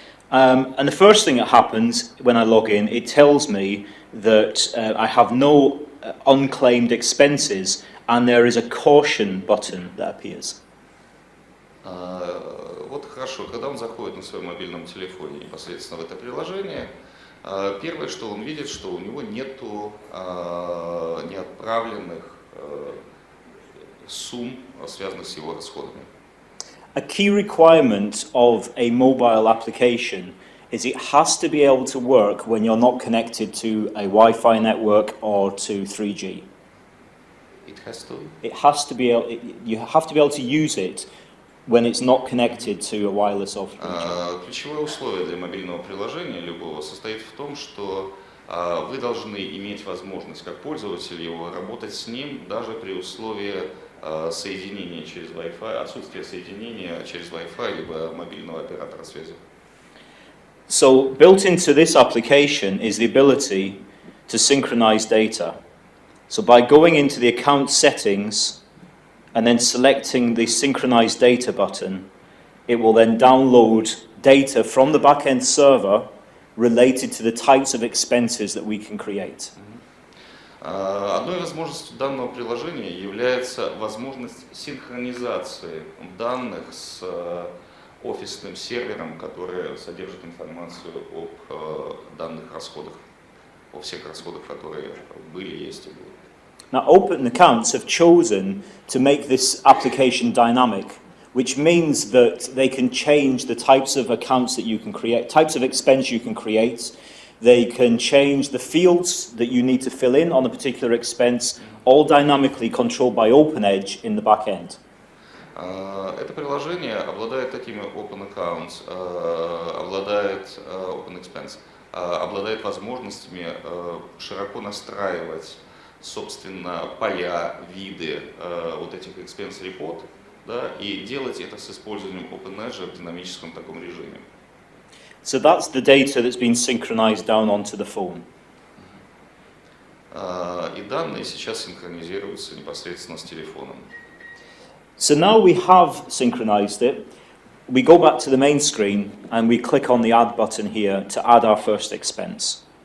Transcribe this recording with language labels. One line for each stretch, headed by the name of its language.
English: And the first thing that happens when I log in, it tells me that I have no unclaimed expenses and there is a caution button that appears.
Russian: Вот хорошо, когда он заходит на своем мобильном телефоне непосредственно в это приложение, первое, что он видит, что у него нету неотправленных сумм, связанных с его расходами.
English: A key requirement of a mobile application is it has to be able to work when you're not connected to a Wi-Fi network or to 3G. It has to? It has to be able, you have to be able to use it when it's not connected to a wireless or 3G.
Russian: Ключевое условие для мобильного приложения любого состоит в том, что вы должны иметь возможность, как пользователь его, работать с ним даже при условии соединения через Wi-Fi, отсутствия соединения через Wi-Fi либо мобильного оператора связи.
English: So built into this application is the ability to synchronize data. So by going into the account settings and then selecting the synchronize data button, it will then download data from the back-end server related to the types of expenses that we can create.
Russian: Одной возможностью данного приложения является возможность синхронизации данных с офисным сервером, который содержит информацию об данных расходах, о всех расходах, которые были, есть и будут.
English: Now, Open Accounts have chosen to make this application dynamic, which means that they can change the types of accounts that you can create, types of expense you can create. They can change the fields that you need to fill in on a particular expense, all dynamically controlled by OpenEdge in the back end.
Russian: Это приложение обладает такими Open Accounts, обладает Open Expense, обладает возможностями широко настраивать, собственно, поля, виды вот этих expense report, да, и делать это с использованием OpenEdge в динамическом таком режиме.
English: So that's the data that's been synchronized down onto the phone.
Russian: И данные сейчас синхронизируются непосредственно с телефоном.
English: So now we have synchronized it. We go back to the main screen and we click on the add button here to add our first expense.